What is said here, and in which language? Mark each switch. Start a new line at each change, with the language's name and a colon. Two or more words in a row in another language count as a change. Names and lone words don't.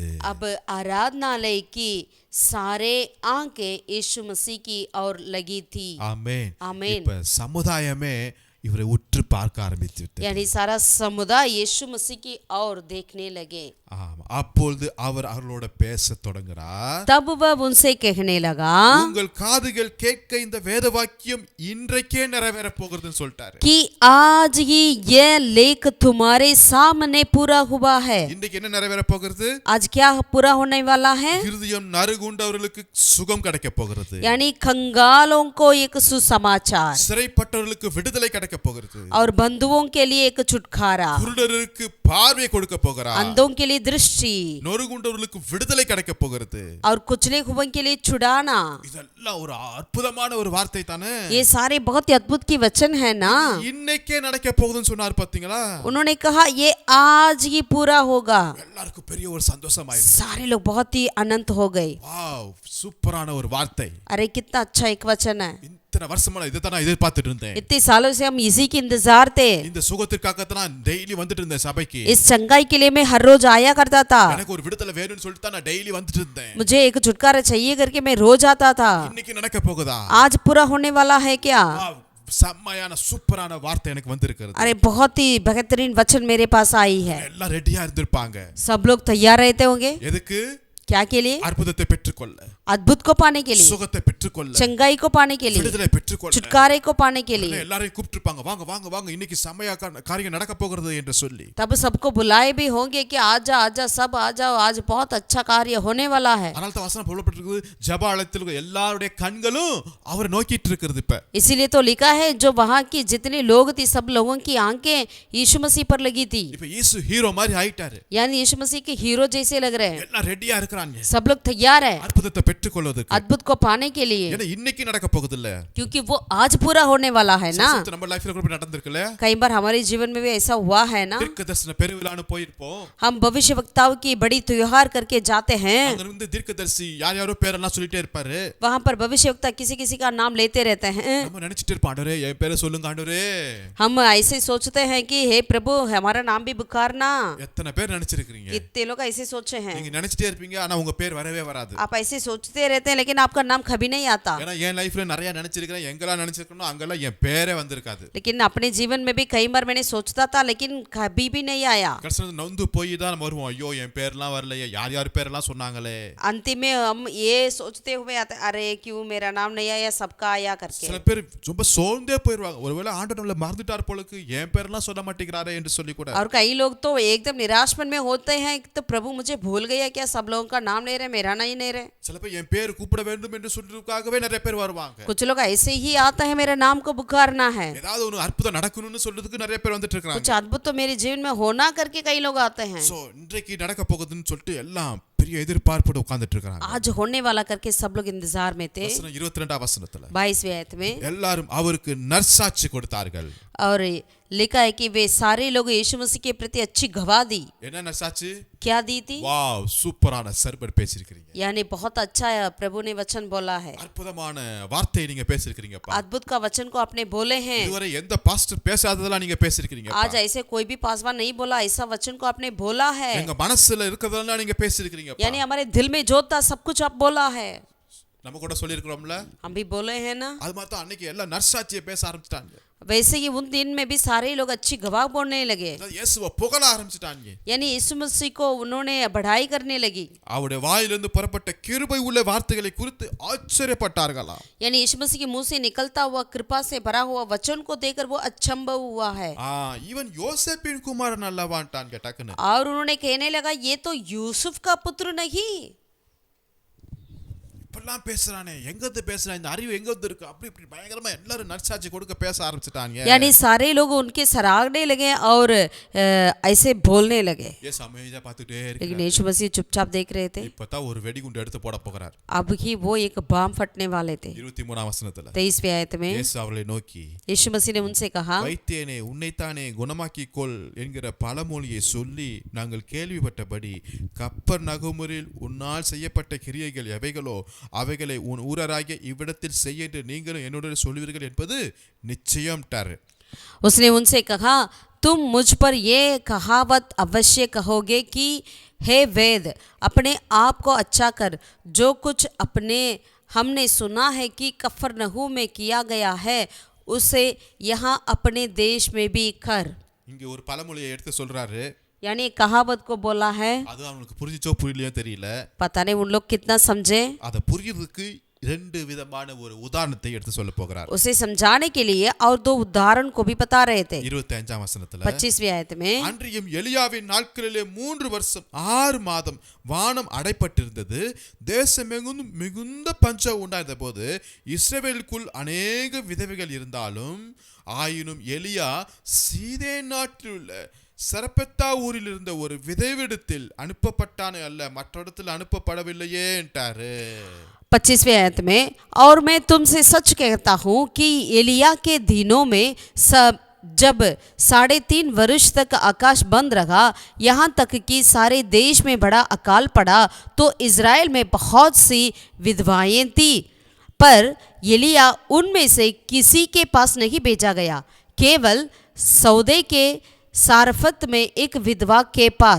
Hindi: अब आराधनालय की सारे आंखें यीशु मसीह की ओर लगी थी.
Tamil: ஆமென்.
Hindi: आमेन.
Tamil: இப்ப சமுதாயமே இவரை உற்று பார்க்க ஆரம்பித்து விட்டது.
Hindi: यानी सारा समुदाय यीशु मसीह की ओर देखने लगे.
Tamil: ஆமா. அப்பொழுது அவர் அவர்களோட பேசத் தொடங்குகிறார்.
Hindi: तब वह उनसे कहने लगा
Tamil: உங்கள் காதுகள் கேட்க இந்த வேத வாக்கியம் இன்றைக்கே நிறைவேற போகிறதுன்னு சொல்லிட்டாரு.
Hindi: कि आज ही यह लेख तुम्हारे सामने पूरा हुआ है.
Tamil: இன்னைக்கு என்ன நிறைவேற போகிறது?
Hindi: आज क्या पूरा होने वाला है?
Tamil: இருதயம் நறுகுண்டவர்களுக்கு சுகம் கிடைக்க போகிறது.
Hindi: यानी कंगालों को एक सुसमाचार
Tamil: சிறைப்பட்டவர்களுக்கு விடுதலை கிடைக்க போகிறது.
Hindi: और बंधुओं के लिए एक छुटकारा,
Tamil: குருடருக்கு பார்வை கொடுக்க போகிறார்.
Hindi: अंधों के लिए दृष्टि
Tamil: நொறுங்குண்டவர்களுக்கு விடுதலை கிடைக்க போகிறது.
Hindi: और कुचले हुओं के लिए छुड़ाना.
Tamil: இதெல்லாம் ஒரு அற்புதமான ஒரு வார்த்தை தானே.
Hindi: ये सारे बहुत ही अद्भुत की वचन है ना.
Tamil: இன்னைக்கே நடக்க போகுதுன்னு சொன்னார் பாத்தீங்களா?
Hindi: उन्होंने कहा ये आज ही पूरा होगा.
Tamil: எல்லாருக்கும் பெரிய ஒரு சந்தோஷமாயிருக்கு.
Hindi: सारे लोग बहुत ही अनंत हो गए.
Tamil: வாவ், சூப்பரான ஒரு வார்த்தை.
Hindi: अरे कितना अच्छा एक वचन है.
Tamil: இத்தனை வருஷமா இதை தான் நான் எதிர்பார்த்துட்டு இருந்தேன்.
Hindi: इतने सालों से हम इसी की इंतजार थे.
Tamil: இந்த சுகத்திற்காக தான் நான் டெய்லி வந்துட்டு இருந்தேன் சபைக்கு.
Hindi: इस चंगाई के लिए मैं हर रोज आया करता था.
Tamil: எனக்கு ஒரு விடுதலை வேணும்னு சொல்லிட்டு தான் நான் டெய்லி வந்துட்டு இருந்தேன்.
Hindi: मुझे एक छुटकारा चाहिए करके मैं रोज आता था.
Tamil: இன்னைக்கு நடக்க போகுதா?
Hindi: आज पूरा होने वाला है क्या?
Tamil: வாவ், செம்மையான சூப்பரான வார்த்தை எனக்கு வந்திருக்கிறது.
Hindi: अरे बहुत ही बेहतरीन वचन मेरे पास आई है.
Tamil: எல்லாம் ரெடியா இருந்திருப்பாங்க.
Hindi: सब लोग तैयार रहते होंगे.
Tamil: எதுக்கு?
Hindi: क्या के लिए?
Tamil: அற்புதத்தை பெற்றுக்கொள்ள,
Hindi: अद्भुत को पाने के लिए,
Tamil: சுகத்தை பெற்றுக்கொள்ள,
Hindi: चंगाई को पाने के लिए,
Tamil: விடுதலை பெற்றுக்கொள்ள.
Hindi: छुटकारे को पाने के लिए.
Tamil: எல்லாரையும் கூப்பிட்டுருப்பாங்க, வாங்க வாங்க வாங்க இன்னைக்கு செம்மையா காரியம் நடக்க போகிறது என்று சொல்லி.
Hindi: तब सबको बुलाए भी होंगे कि आजा आजा सब आ जाओ, आज बहुत अच्छा कार्य होने वाला है.
Tamil: அதனால தான் வசனம் சொல்லப்பட்டிருக்குது, ஜெப ஆலயத்தில் இருக்கிற எல்லாருடைய கண்களும் அவரை நோக்கிட்டு இருக்கிறது. இப்ப
Hindi: इसीलिए तो लिखा है जो वहाँ की जितने लोग थी सब लोगों की आंखें यीशु मसीह पर लगी थी.
Tamil: இப்ப இயேசு ஹீரோ மாதிரி ஆயிட்டாரு.
Hindi: यानी यीशु मसीह के हीरो जैसे लग रहे हैं.
Tamil: எல்லாம் ரெடியா இருக்கிறாங்க
Hindi: सब लोग तैयार है
Tamil: அற்புதத்தை பெற்றுக்கொள்வதற்கு.
Hindi: अद्भुत को पाने के लिए,
Tamil: ஏன்னா இன்னைக்கு நடக்க போகுது இல்ல.
Hindi: क्योंकि वो आज पूरा होने वाला है ना.
Tamil: நம்ம லைஃப்ல கூட நடந்திருக்குல.
Hindi: कई बार हमारे जीवन में भी ऐसा हुआ है ना.
Tamil: தீர்க்கதரிசன பெருவிழான்னு போயிருப்போம்.
Hindi: हम भविष्य वक्ताओं की बड़ी त्योहार करके जाते हैं.
Tamil: அங்க இருந்து தீர்க்கதரிசி யார் யாரோ பேரெல்லாம் சொல்லிட்டே இருப்பாரு.
Hindi: वहाँ पर भविष्य वक्ता किसी किसी का नाम लेते रहते हैं.
Tamil: நம்ம நினைச்சிட்டு இருப்போம், ஆண்டவரே என் பேரை சொல்லுங்க ஆண்டவரே.
Hindi: हम ऐसे सोचते हैं कि हे प्रभु हमारा नाम भी पुकारना.
Tamil: எத்தனை பேர் நினைச்சிருக்கீங்க?
Hindi: कितने लोग ऐसे सोचे हैं.
Tamil: நீங்க நினைச்சிட்டே இருப்பீங்க, ஆனா உங்க பேர் வரவே வராது.
Hindi: आप ऐसे सोचते रहते हैं लेकिन आपका नाम कभी नहीं आता.
Tamil: ஏன்னா என் லைஃப்ல நிறைய நினைச்சிருக்கேன், எங்கெல்லாம் நினைச்சிருக்கணும் அங்கெல்லாம் என் பேரே வந்திருக்காது.
Hindi: लेकिन अपने जीवन में भी कई बार मैंने सोचता था लेकिन कभी भी नहीं आया.
Tamil: கடைசில நொந்து போய் தான் நம்ம வருவோம், ஐயோ என் பேர்லாம் வரலையே, யார் யார் பேரெல்லாம் சொன்னாங்களே.
Hindi: अंतिम में हम ये सोचते हुए आते अरे क्यों मेरा नाम नहीं आया, सबका आया करके.
Tamil: சில பேர் ரொம்ப சோர்ந்தே போயிடுவாங்க, ஒருவேளை ஆண்டவர் நம்மள மறந்துட்டார் போலக்கு, என் பேரெல்லாம் சொல்ல மாட்டேங்கிறாரே என்று சொல்லி கூட.
Hindi: और कई लोग तो एकदम निराशपन में होते हैं, तो प्रभु मुझे भूल गया क्या, सब लोगों का नाम ले रहे मेरा नहीं ले रहे.
Tamil: சில பேர் என் பேர் கூப்பிட வேண்டும் என்று சொல்றதுக்காகவே நிறைய பேர் வருவாங்க.
Hindi: कुछ लोग ऐसे ही आता है मेरे नाम को पुकारना है.
Tamil: ஏதாவது ஒரு அற்புதம் நடக்கணும்னு சொல்றதுக்கு நிறைய பேர் வந்துட்டு
Hindi: कुछ
Tamil: இருக்காங்க.
Hindi: अद्भुत तो मेरे जीवन में होना करके कई लोग आते हैं.
Tamil: சோ இன்றைக்கு நடக்க போகுதுன்னு சொல்லிட்டு எல்லாம் பெரிய எதிர்பார்ப்போட உட்கார்ந்துட்டு இருக்காங்க.
Hindi: आज होने वाला करके सब लोग इंतजार में थे.
Tamil: வசனம் 22 வசனத்துல
Hindi: 22वें आयत में
Tamil: எல்லாரும் அவருக்கு நற்சாட்சி கொடுத்தார்கள்.
Hindi: और लिखा है कि वे सारे लोग यीशु मसीह के प्रति अच्छी गवाह दी.
Tamil: என்ன நற்சாட்சி?
Hindi: क्या दी थी?
Tamil: வாவ், சூப்பரான சர்வர் பேசியிருக்கிறீங்க.
Hindi: यानी बहुत अच्छा प्रभु ने वचन बोला है,
Tamil: அற்புதமான வார்த்தையை நீங்க பேசியிருக்கிறீங்கப்பா.
Hindi: अद्भुत का वचन को आपने बोले हैं।
Tamil: இதுவரை எந்த பாஸ்டர் பேசாததெல்லாம் நீங்க பேசியிருக்கிறீங்கப்பா.
Hindi: आज ऐसे कोई भी पासवान नहीं बोला, ऐसा वचन को आपने बोला है।
Tamil: எங்க மனசுல இருக்கிறதெல்லாம் நீங்க பேசியிருக்கிறீங்கப்பா.
Hindi: यानी हमारे दिल में जो था सब कुछ आप बोला है।
Tamil: நம்ம கூட சொல்லியிருக்கிறோம்ல,
Hindi: हम भी बोले हैं ना।
Tamil: அது மாதிரி தான் அன்னைக்கு எல்லாம் நற்சாட்சியை பேச ஆரம்பிச்சிட்டாங்க.
Hindi: वैसे ही उन दिन में भी सारे लोग अच्छी गवाह बोलने लगे,
Tamil: இயேசுவை புகழ ஆரம்பிச்சிட்டாங்க.
Hindi: यानी यीशु मसीह को उन्होंने बढ़ाई करने लगी।
Tamil: அவருடைய வாயிலிருந்து புறப்பட்ட கிருபை உள்ள வார்த்தைகளை குறித்து ஆச்சரியப்பட்டார்களாம்.
Hindi: यानी यीशु मसीह के मुंह से निकलता हुआ कृपा से भरा हुआ वचन को देखकर वो अचंभव हुआ है।
Tamil: இவன் யோசேப்பின் குமாரன் அல்லவான்ட்டான் டக்குன்னு.
Hindi: और उन्होंने कहने लगा ये तो यूसुफ का पुत्र नहीं।
Tamil: இப்பெல்லாம் பேசுறானே, எங்கது பேசுறான், இந்த அறிவு எங்கது இருக்கு, அப்படி இப்படி பயங்கரமா எல்லாரும் நற்சாட்சி கொடுக்க பேச ஆரம்பிச்சிட்டாங்க.
Hindi: यानी सारे लोग उनके सराहने लगे और ऐसे बोलने लगे,
Tamil: இயேசு அமைதியா பார்த்துட்டே
Hindi: लेकिन
Tamil: இருக்கார்.
Hindi: यीशु मसीह चुपचाप देख रहे थे।
Tamil: இப்பதான் ஒரு வெடிகுண்டு எடுத்து போட போகிறார்.
Hindi: अब ही वो एक बम फटने वाले थे।
Tamil: 23ஆம் வசனத்துல
Hindi: 23वें आयत में
Tamil: இயேசு அவர்களை நோக்கி,
Hindi: यीशु मसीह ने उनसे कहा,
Tamil: வைத்தியனே உன்னைத்தானே குணமாக்கிக் கொள் என்கிற பழமொழியை சொல்லி நாங்கள் கேள்விப்பட்டபடி கப்பர் நகுமுரில் உன்னால் செய்யப்பட்ட கிரியைகள் எவைகளோ அவைகளை உன் ஊரராகிய இவ்விடத்தில் செய்ய என்று நீங்களும் என்னுடன் சொல்வீர்கள் என்பது நிச்சயம் டாரு.
Hindi: उसने उनसे कहा, तुम मुझ पर ये कहावत अवश्य कहोगे कि हे वेद, अपने आप को अच्छा कर, जो कुछ अपने हमने सुना है कि कफरनहूम में किया गया है उसे यहाँ अपने देश में भी कर।
Tamil: இங்க ஒரு பழமொழியை எடுத்து சொல்றாரு.
Hindi: यानी कहावत को बोला है,
Tamil: அது அவனுக்கு புரிஞ்சிச்சோ புரியலையோ தெரியல.
Hindi: पता नहीं उन लोग कितना समझे।
Tamil: அதை புரியறதுக்கு ரெண்டு விதமான ஒரு உதாரணத்தை எடுத்து சொல்ல போகிறார்.
Hindi: उसे समझाने के लिए और दो उदाहरण को भी बता रहे थे।
Tamil: 25ஆம் வசனத்துல
Hindi: 25वीं आयत में,
Tamil: அன்றியும் எலியாவின் நாட்களிலே 3 வருஷம் 6 மாதம் வானம் அடைப்பட்டிருந்தது, தேசமெங்கும் மிகுந்த பஞ்சம் உண்டாயிருந்த போது இஸ்ரவேலுக்குள் அநேக விதவைகள் இருந்தாலும் ஆயினும் எலியா சீதேன் நாட்டில் உள்ள சரப்பெத்தா ஊரில் இருந்த ஒரு விதைவிடத்தில் அனுப்பப்பட்டானே அல்ல, மற்ற இடத்தில் அனுப்பப்படவில்லையே என்றாரு.
Hindi: 25वें आयत में, और मैं तुमसे सच कहता हूँ कि एलिया के दिनों में सब जब 3.5 वर्ष तक आकाश बंद रहा, यहाँ तक कि सारे देश में बड़ा अकाल पड़ा, तो इज़राइल में बहुत सी विधवाएं थी, पर एलिया उनमें से किसी के पास नहीं भेजा गया, केवल सौदे के सारफत में एक विधवा के पास।